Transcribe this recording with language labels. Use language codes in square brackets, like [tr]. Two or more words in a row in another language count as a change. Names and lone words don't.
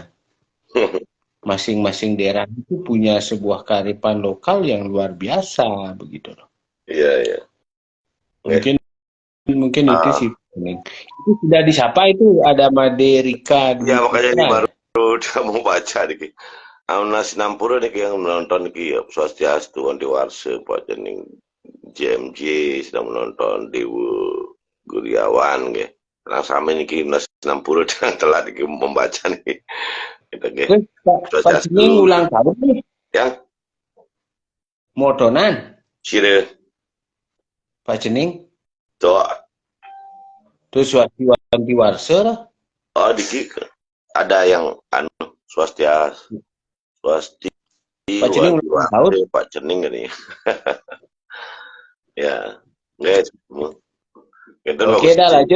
[id] Masing-masing daerah itu punya sebuah kearifan lokal yang luar biasa begitu loh. Iya, iya. Mungkin itu sih. Itu sudah disapa itu ada Made Rika. Ya makanya ini baru mau baca nih. Amna Sinampura nih yang menonton ki Swastiastu Andi Warsa Pak Jening JMJ sedang menonton Dewa Guriawan gitu. Nah sama ini ki Sinampura telah membaca nih. Gitu, Pak Jening ulang tahun nih. Yang motonan. Sire. Pak Jening. Tuh. Terus Andi Warsa lah. Oh diki ada yang Swastiastu. Pak Cening ulang tahun. Pak Cening ini. Ya, guys. Oke, dah lanjut.